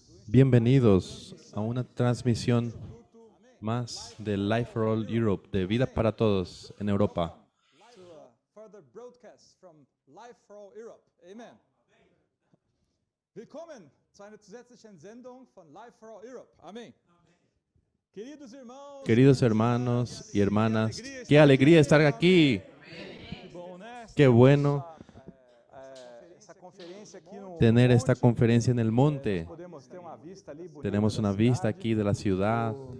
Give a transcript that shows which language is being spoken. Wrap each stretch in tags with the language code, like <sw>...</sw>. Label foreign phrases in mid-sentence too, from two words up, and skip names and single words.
<es>Bienvenidos a una transmisión más de Life for All Europe, de Vida para Todos en Europa.</es> <en>To a further broadcast from Life for All Europe.</en> <de>Amen. Willkommen zu einer zusätzlichen Sendung von Life for All Europe.</de> <es>Amén. Queridos hermanos y hermanas, qué alegría estar aquí. Qué bueno tener esta conferencia en el monte. Tenemos una vista aquí de la ciudad.</es>